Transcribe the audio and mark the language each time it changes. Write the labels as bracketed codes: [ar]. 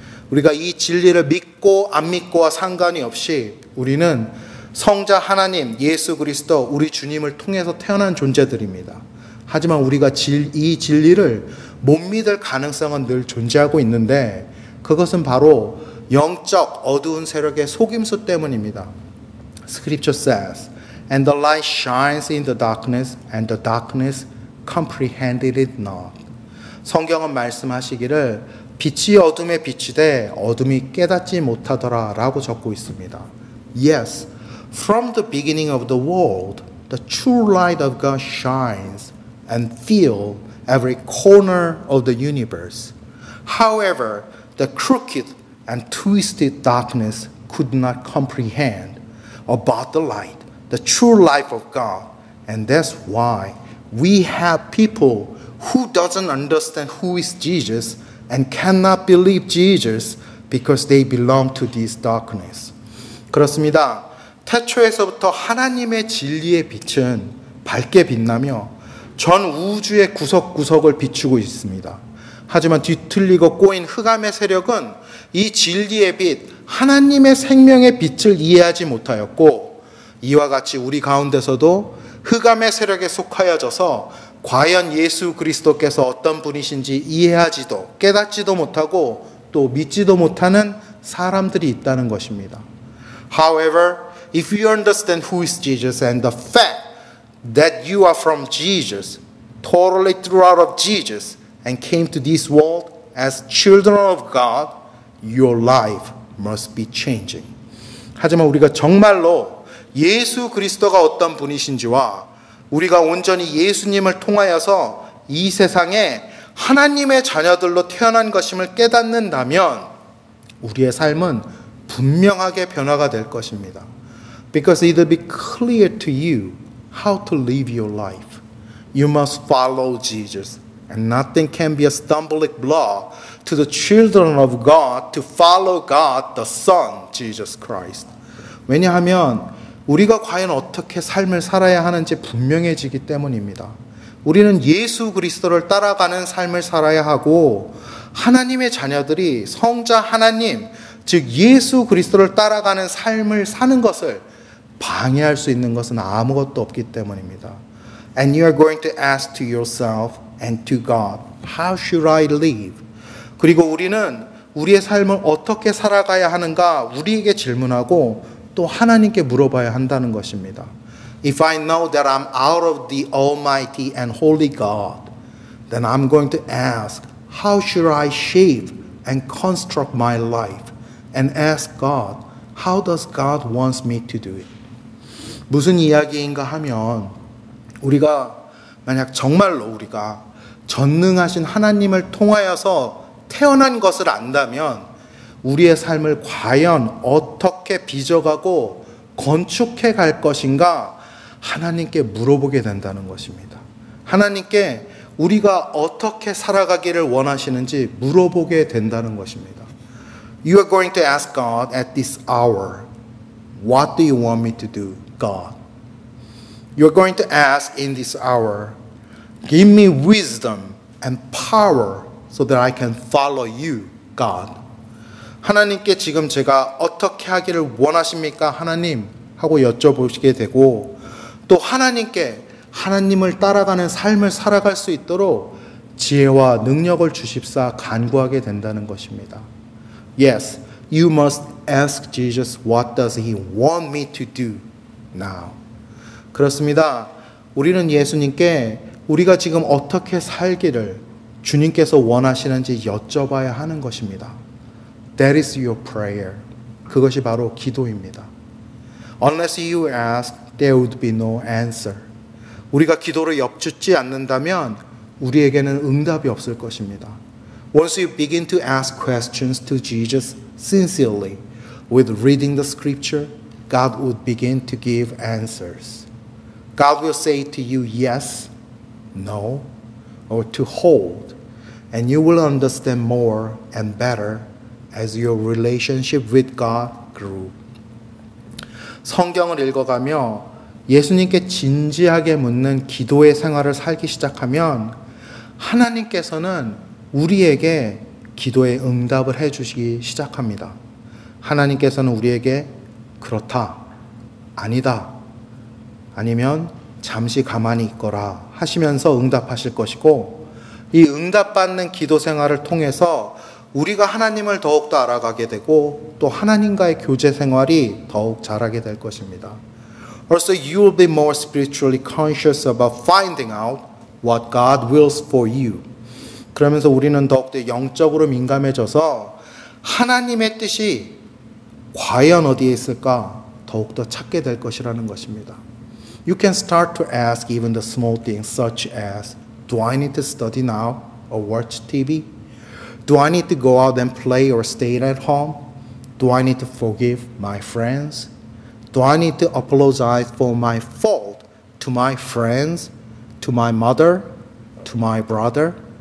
[ko] 우리가 이 진리를 믿고 안 믿고와 상관이 없이 우리는 성자 하나님 예수 그리스도 우리 주님을 통해서 태어난 존재들입니다. 하지만 우리가 이 진리를 못 믿을 가능성은 늘 존재하고 있는데 그것은 바로 영적 어두운 세력의 속임수 때문입니다. [en] Scripture says, and the light shines in the darkness, and the darkness comprehended it not. [ko] 성경은 말씀하시기를 빛이 어둠에 비치되 어둠이 깨닫지 못하더라 라고 적고 있습니다. [en] Yes, from the beginning of the world, the true light of God shines and fills every corner of the universe. However, the crooked and twisted darkness could not comprehend about the light, the true life of God. And that's why we have people who doesn't understand who is Jesus and cannot believe Jesus because they belong to this darkness. [ko] 그렇습니다. 태초에서부터 하나님의 진리의 빛은 밝게 빛나며 전 우주의 구석구석을 비추고 있습니다. 하지만 뒤틀리고 꼬인 흑암의 세력은 이 진리의 빛, 하나님의 생명의 빛을 이해하지 못하였고 이와 같이 우리 가운데서도 흑암의 세력에 속하여져서 과연 예수 그리스도께서 어떤 분이신지 이해하지도 깨닫지도 못하고 또 믿지도 못하는 사람들이 있다는 것입니다. [en] However, if you understand who is Jesus and the fact that you are from Jesus, totally through out of Jesus, and came to this world as children of God, your life must be changing. [ko] 하지만 우리가 정말로 예수 그리스도가 어떤 분이신지와 우리가 온전히 예수님을 통하여서 이 세상에 하나님의 자녀들로 태어난 것임을 깨닫는다면 우리의 삶은 분명하게 변화가 될 것입니다. [en] Because it will be clear to you how to live your life. You must follow Jesus, and nothing can be a stumbling block to the children of God to follow God, the Son, Jesus Christ. [ko] 왜냐하면 우리가 과연 어떻게 삶을 살아야 하는지 분명해지기 때문입니다. 우리는 예수 그리스도를 따라가는 삶을 살아야 하고 하나님의 자녀들이 성자 하나님, 즉 예수 그리스도를 따라가는 삶을 사는 것을 방해할 수 있는 것은 아무것도 없기 때문입니다. [en] And you are going to ask to yourself and to God, how should I live? [ko] 그리고 우리는 우리의 삶을 어떻게 살아가야 하는가 우리에게 질문하고 또 하나님께 물어봐야 한다는 것입니다. [en] If I know that I'm out of the Almighty and Holy God, then I'm going to ask, how should I shape and construct my life? And ask God, how does God want me to do it? [ko] 무슨 이야기인가 하면 우리가 만약 정말로 우리가 전능하신 하나님을 통하여서 태어난 것을 안다면 우리의 삶을 과연 어떻게 빚어가고 건축해 갈 것인가 하나님께 물어보게 된다는 것입니다. 하나님께 우리가 어떻게 살아가기를 원하시는지 물어보게 된다는 것입니다. [en] You are going to ask God at this hour, what do you want me to do, God? You are going to ask in this hour, give me wisdom and power so that I can follow you, God. [ko] 하나님께 지금 제가 어떻게 하기를 원하십니까? 하나님, 하고 여쭤보시게 되고 또 하나님께 하나님을 따라가는 삶을 살아갈 수 있도록 지혜와 능력을 주십사 간구하게 된다는 것입니다. [en] Yes, you must ask Jesus, what does he want me to do now? [ko] 그렇습니다. 우리는 예수님께 우리가 지금 어떻게 살기를 주님께서 원하시는지 여쭤봐야 하는 것입니다. [en] That is your prayer. [ko] 그것이 바로 기도입니다. [en] Unless you ask, there would be no answer. [ko] 우리가 기도를 엽죽지 않는다면 우리에게는 응답이 없을 것입니다. [en] Once you begin to ask questions to Jesus sincerely, with reading the scripture, God would begin to give answers. God will say to you yes, no, or to hold, and you will understand more and better as your relationship with God grew. [ko] 성경을 읽어가며 예수님께 진지하게 묻는 기도의 생활을 살기 시작하면 하나님께서는 우리에게 기도의 응답을 해주시기 시작합니다. 하나님께서는 우리에게 그렇다, 아니다, 아니면 잠시 가만히 있거라 하시면서 응답하실 것이고 이 응답받는 기도 생활을 통해서 우리가 하나님을 더욱더 알아가게 되고 또 하나님과의 교제 생활이 더욱 잘하게 될 것입니다. [en] Also, you will be more spiritually conscious about finding out what God wills for you. [ko] 그러면서 우리는 더욱더 영적으로 민감해져서 하나님의 뜻이 과연 어디에 있을까 더욱더 찾게 될 것이라는 것입니다. [en] You can start to ask even the small things such as, do I need to study now or watch TV? Do I need to go out and play or stay at home? Do I need to forgive my friends? Do I need to apologize for my fault to my friends, to my mother, to my brother?